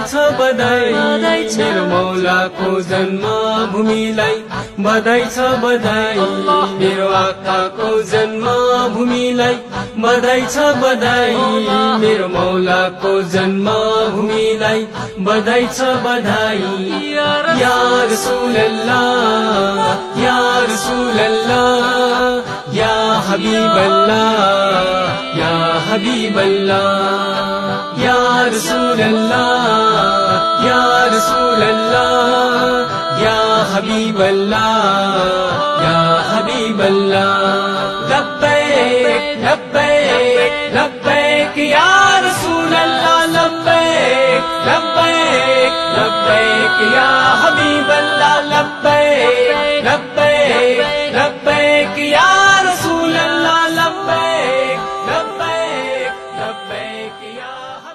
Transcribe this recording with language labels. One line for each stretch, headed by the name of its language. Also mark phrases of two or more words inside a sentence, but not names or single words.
Nepali: छ बधाई मेरो मौलाको जन्म भूमिलाई बधाई छ बधाई मेरो आँखाको जन्म भूमिलाई बधाई छ बधाई मेरो मौलाको जन्म भूमिलाई बधाई छ बधाई
Arabic: يا رسول الله يا رسول الله يا حبيب الله يا حبيب
Nepali: अल्लाह या हबीब
Arabic: الله يا رسول الله يا رسول الله يا حبيب الله يا حبيب الله لبيك لبيك لبيك يا رسول الله لبيك لبيك لبيك يا حبيب الله لبيك لبيك لبيك يا رسول الله لبيك لبيك لبيك يا